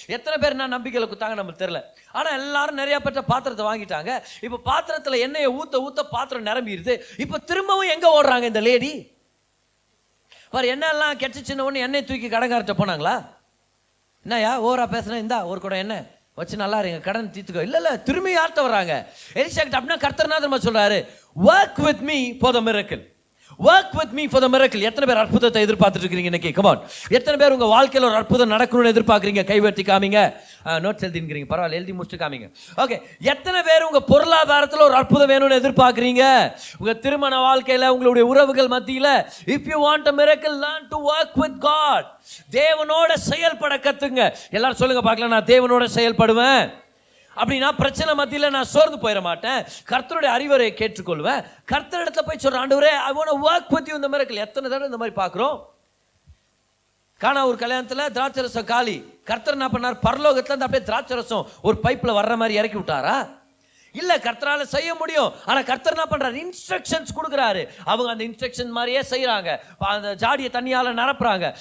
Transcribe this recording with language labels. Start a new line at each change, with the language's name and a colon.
Tamil: எத்தனை பேர் நான் நம்பிக்கையில் குத்தாங்க நமக்கு தெரியல. ஆனால் எல்லாரும் நிறைய பேர்ட்ட பாத்திரத்தை வாங்கிட்டாங்க. இப்போ பாத்திரத்தில் எண்ணெயை ஊற்ற பாத்திரம் நிரம்பிடுது. இப்போ திரும்பவும் எங்கே ஓடுறாங்க இந்த லேடி? பாரு எண்ணெயெல்லாம் கெட்டுச்சின்ன ஒன்று எண்ணெய் தூக்கி கடங்கார்ட்ட போனாங்களா? என்னையா ஓரா பேசுகிறேன், இந்தா ஒரு கூட எண்ணெய் வச்சு நல்லா இருங்க, கடன் தீர்த்துக்கோ. இல்லை திரும்பி யார்கிட்ட வர்றாங்க? எலிசாக்கிட்ட. அப்படின்னா கர்த்தர்நாதர் சொல்றாரு,
English: work with me for the miracle.
Tamil: எத்தனை பேர் அற்புதத்தை எதிர்பார்த்துட்டு இருக்கீங்க இன்னைக்கு? கமான். எத்தனை பேர் உங்க வாழ்க்கையில் ஒரு அற்புதம் நடக்கணும்னு எதிர்பார்க்குறீங்க? கைவர்த்தி காமிங்க. நோட்ஸ் எழுதிங்கிறீங்க, பரவாயில்ல எழுதி முடிச்சுட்டு காமிங்க. ஓகே. எத்தனை பேர் உங்க பொருளாதாரத்தில் ஒரு அற்புதம் வேணும்னு எதிர்பார்க்குறீங்க? உங்க திருமண வாழ்க்கையில், உங்களுடைய உறவுகள் மத்தியில்,
English: if you want a miracle, learn to work with God.
Tamil: தேவனோட செயல்பட கத்துங்க. எல்லாரும் சொல்லுங்க பார்க்கலாம், நான் தேவனோட செயல்படுவேன். அப்படின்னா பிரச்சனை மத்தியில் நான் சோர்ந்து போயிட மாட்டேன், கர்த்தருடைய அறிவுரையை கேட்டுக்கொள்வேன். கர்த்தர் இடத்துல போய் சொல்றேன், ஆண்டவரே
English: I want to work with you in the miracle.
Tamil: எத்தனை தடவை இந்த மாதிரி பார்க்குறோம்? காணா ஒரு கல்யாணத்தில் திராட்சரசம் காலி. கர்த்தர் என்ன பண்ணார்? பரலோகத்துல இருந்து அப்படியே திராட்சரசம் ஒரு பைப்பில் வர்ற மாதிரி இறக்கி விட்டாரா? இல்லை, கர்த்தரால செய்ய முடியும். ஆனால் கர்த்தர் என்ன பண்றாரு? இன்ஸ்ட்ரக்ஷன்ஸ் கொடுக்குறாரு. அவங்க அந்த இன்ஸ்ட்ரக்ஷன் மாதிரியே செய்யறாங்க. அந்த ஜாடியை தண்ணியால் நிரப்புறாங்க.